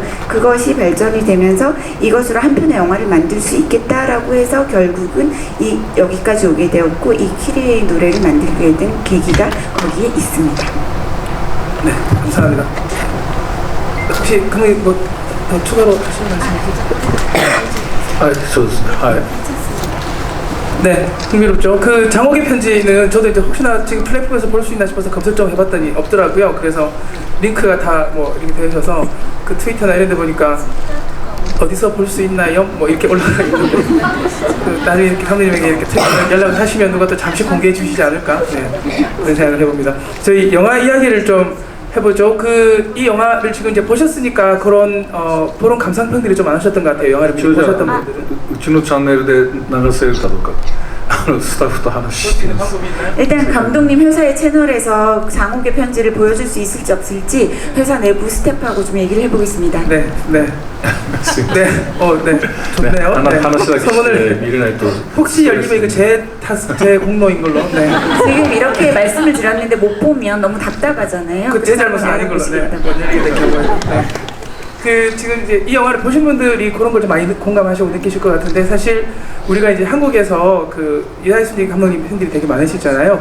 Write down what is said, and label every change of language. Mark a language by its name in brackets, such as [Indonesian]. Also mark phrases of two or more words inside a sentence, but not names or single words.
[Korean] 그것이 발전이 되면서 이것으로 한 편의 영화를 만들 수 있겠다라고 해서 결국은 여기까지 오게 되었고, 이 키리에의 노래를 만들게 된 계기가 거기에 있습니다. 네, 감사합니다. 혹시 그러면 뭐 더 추가로 하시는 말씀 있으세요? 아, [Japanese] そうですね。はい。 [Korean] 네, 흥미롭죠. 그 장옥의 편지는 저도 이제 혹시나 지금 플랫폼에서 볼 수 있나 싶어서 검색 좀 해봤더니 없더라고요. 그래서 링크가 다 뭐 이렇게 되셔서 그 트위터나 이런 데 보니까 어디서 볼 수 있나요? 뭐 이렇게 올라가 있는데 그 나중에 이렇게 감독님에게 이렇게 연락을 하시면 누가 또 잠시 공개해 주시지 않을까? 네, 그런 생각을 해봅니다. 저희 영화 이야기를 좀 해보죠. 이 영화를 지금 이제 보셨으니까 그런 그런 감상평들이 좀 많으셨던 것 같아요. 영화를 미리 보셨던 분들은. [Japanese] うちのチャンネルで流せるかどうかスタッフと話しています。 [Korean] 일단 감독님 회사의 채널에서 장옥의 편지를 보여줄 수 있을지 없을지 회사 내부 스태프하고 좀 얘기를 해보겠습니다. 네, 네. 네, 네, 좋네요. 네. [Japanese] 話だけして [Korean] 소문을 [Japanese] 見れないと [Korean] 혹시 열리면 이거 제 공로인 걸로. 네. 지금 이렇게 말씀을 드렸는데 못 보면 너무 답답하잖아요. 그 제 잘못은 아닌 걸로. 네. 열리게 된 경우에. 네. 그 지금 이제 이 영화를 보신 분들이 그런 걸 좀 많이 공감하시고 느끼실 것 같은데, 사실 우리가 이제 한국에서 그 이하이 순리 감독님 팬들이 되게 많으시잖아요.